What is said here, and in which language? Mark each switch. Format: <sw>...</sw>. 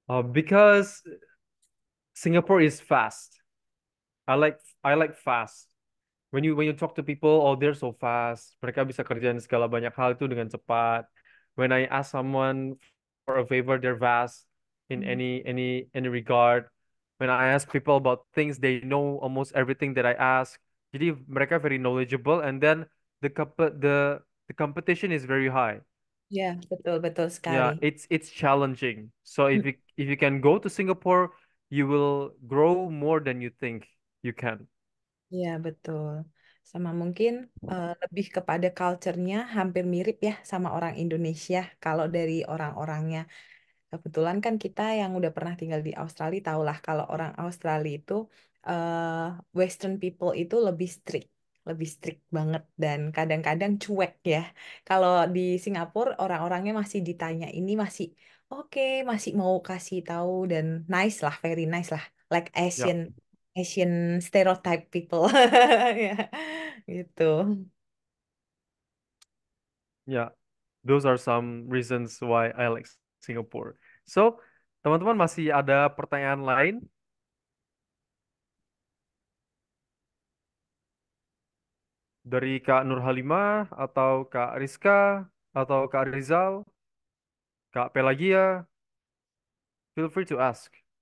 <en>Because Singapore is fast. I like fast. When you talk to people, oh they're so fast.</en> <id>Mereka bisa kerjain segala banyak hal itu dengan cepat.</id> <en>When I ask someone for a favor, they're fast in any regard. When I ask people about things, they know almost everything that I ask.</en> <id>Jadi mereka</id> <en>very knowledgeable, and then the comp the competition is very high.</en> <id>Ya, betul betul sekali.</id> <en>Yeah, it's challenging. So if you can go to Singapore, you will grow more than you think you can.</en> <id>Iya, betul. Sama mungkin lebih kepada culture-nya hampir mirip ya sama orang Indonesia kalau dari orang-orangnya. Kebetulan kan kita yang udah pernah tinggal di Australia tahulah kalau orang Australia itu Western people itu lebih strict banget dan kadang-kadang cuek ya. Kalau di Singapura orang-orangnya masih ditanya ini masih oke, masih mau kasih tahu dan nice lah,</id> <en>very nice</en> <id>lah, like</id> <en>Yeah, Asian stereotype people ya, gitu. yeah. Those are some reasons why I like Singapore.</en> <id>So, teman-teman masih ada pertanyaan lain dari Kak Nur Halimah atau Kak Rizka atau Kak Rizal, Kak Pelagia?</id> <en>Feel free to ask.</en>